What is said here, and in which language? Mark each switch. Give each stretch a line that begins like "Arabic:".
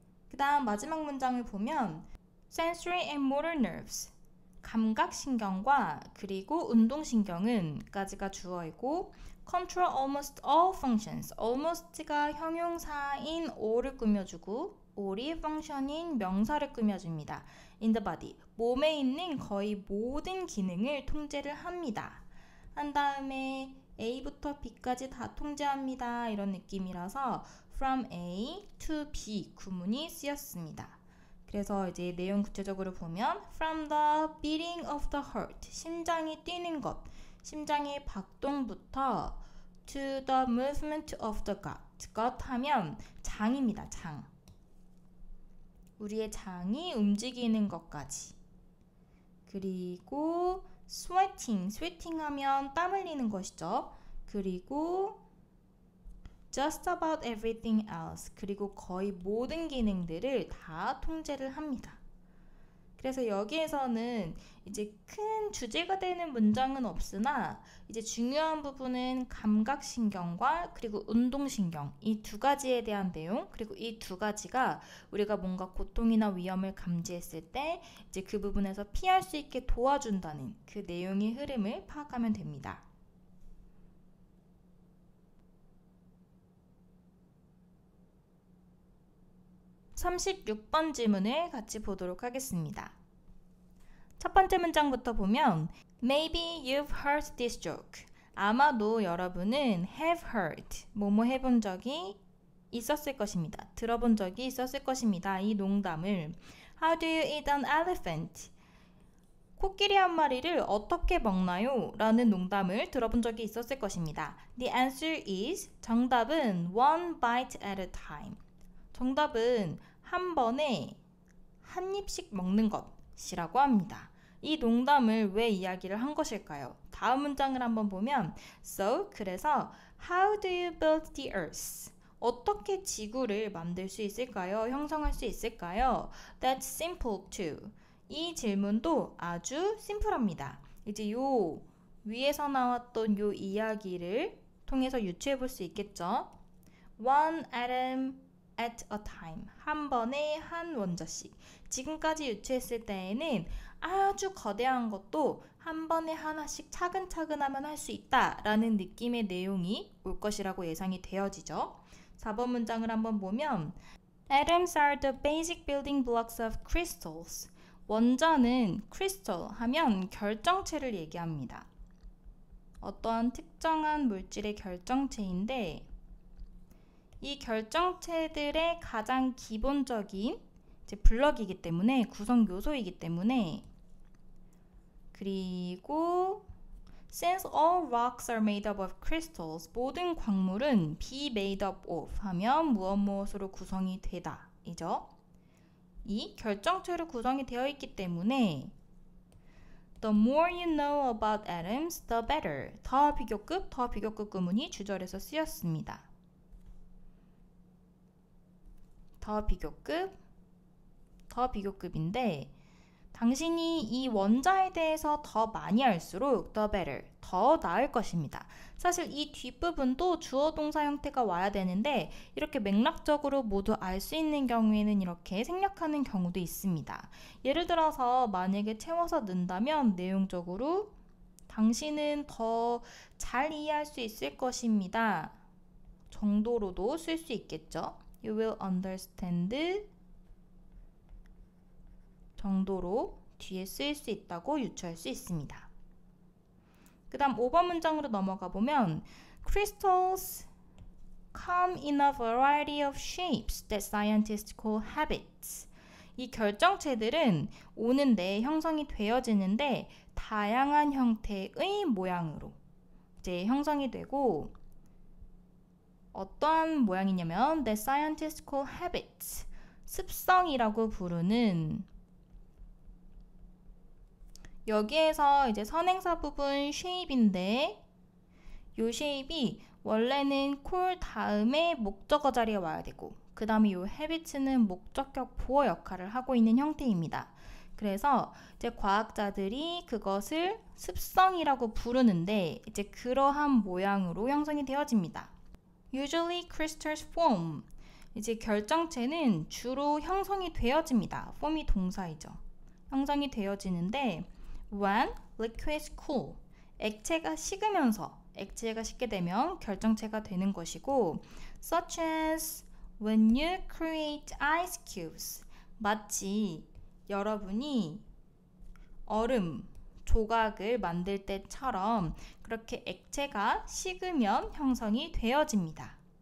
Korean: 그 다음 마지막 문장을 보면
English: sensory and motor nerves,
Korean: 감각신경과 그리고 운동신경은 까지가 주어이고
English: control almost all functions,
Korean: almost가 형용사인 all을 꾸며주고 all이 function인 명사를 꾸며줍니다.
English: in the body,
Korean: 몸에 있는 거의 모든 기능을 통제를 합니다. 한 다음에 A부터 B까지 다 통제합니다. 이런 느낌이라서 from A to B 구문이 쓰였습니다. 그래서 이제 내용 구체적으로 보면
English: from the beating of the heart,
Korean: 심장이 뛰는 것, 심장의 박동부터
English: to the movement of the gut,
Korean: gut 하면 장입니다. 장. 우리의 장이 움직이는 것까지. 그리고 sweating 하면 땀 흘리는 것이죠. 그리고
English: just about everything else,
Korean: 그리고 거의 모든 기능들을 다 통제를 합니다. 그래서 여기에서는 이제 큰 주제가 되는 문장은 없으나 이제 중요한 부분은 감각신경과 그리고 운동신경, 이 두 가지에 대한 내용, 그리고 이 두 가지가 우리가 뭔가 고통이나 위험을 감지했을 때 이제 그 부분에서 피할 수 있게 도와준다는 그 내용의 흐름을 파악하면 됩니다. (36번) 지문을 같이 보도록 하겠습니다. 첫 번째 문장부터 보면
English: Maybe you've heard this joke.
Korean: 아마도 여러분은 have heard, 뭐뭐 해본 적이 있었을 것입니다. 들어본 적이 있었을 것입니다. 이 농담을
English: How do you eat an elephant?
Korean: 코끼리 한 마리를 어떻게 먹나요? 라는 농담을 들어본 적이 있었을 것입니다.
English: The answer is,
Korean: 정답은
English: one bite at a time.
Korean: 정답은 한 번에 한 입씩 먹는 것이라고 합니다. 이 농담을 왜 이야기를 한 것일까요? 다음 문장을 한번 보면
English: So,
Korean: 그래서
English: How do you build the earth?
Korean: 어떻게 지구를 만들 수 있을까요? 형성할 수 있을까요?
English: That's simple too.
Korean: 이 질문도 아주 심플합니다. 이제 요 위에서 나왔던 요 이야기를 통해서 유추해 볼 수 있겠죠.
English: One atom at a time.
Korean: 한 번에 한 원자씩. 지금까지 유추했을 때에는 아주 거대한 것도 한 번에 하나씩 차근차근 하면 할 수 있다라는 느낌의 내용이 올 것이라고 예상이 되어지죠. 4번 문장을 한번 보면
English: Atoms are the basic building blocks of crystals.
Korean: 원자는 crystal 하면 결정체를 얘기합니다. 어떠한 특정한 물질의 결정체인데 이 결정체들의 가장 기본적인 블럭이기 때문에 구성 요소이기 때문에 그리고
English: Since all rocks are made up of crystals,
Korean: 모든 광물은 be made up of 하면 무엇으로 구성이 되다 이죠. 이 결정체로 구성이 되어 있기 때문에
English: The more you know about atoms, the better.
Korean: 더 비교급 구문이 주절에서 쓰였습니다. 더 비교급인데 당신이 이 원자에 대해서 더 많이 알수록
English: the better,
Korean: 더 나을 것입니다. 사실 이 뒷부분도 주어 동사 형태가 와야 되는데 이렇게 맥락적으로 모두 알 수 있는 경우에는 이렇게 생략하는 경우도 있습니다. 예를 들어서 만약에 채워서 넣는다면 내용적으로 당신은 더 잘 이해할 수 있을 것입니다. 정도로도 쓸 수 있겠죠.
English: You will understand
Korean: 정도로 뒤에 쓰일 수 있다고 유추할 수 있습니다. 그 다음 5번 문장으로 넘어가 보면
English: Crystals come in a variety of shapes that scientists call habits.
Korean: 이 결정체들은 오는데 형성이 되어지는데 다양한 형태의 모양으로 이제 형성이 되고 어떠한 모양이냐면
English: that scientists call habits.
Korean: 습성이라고 부르는 여기에서 이제 선행사 부분 shape인데 이 shape이 원래는 call 다음에 목적어 자리에 와야 되고 그 다음에 이 habits는 목적격 보어 역할을 하고 있는 형태입니다. 그래서 이제 과학자들이 그것을 습성이라고 부르는데 이제 그러한 모양으로 형성이 되어집니다.
English: Usually crystals form.
Korean: 이제 결정체는 주로 형성이 되어집니다. form이 동사이죠. 형성이 되어지는데
English: when liquids cool.
Korean: 액체가 식으면서 액체가 식게 되면 결정체가 되는 것이고
English: such as when you create ice cubes.
Korean: 마치 여러분이 얼음 조각을 만들 때처럼 그렇게 액체가 식으면 형성이 되어집니다.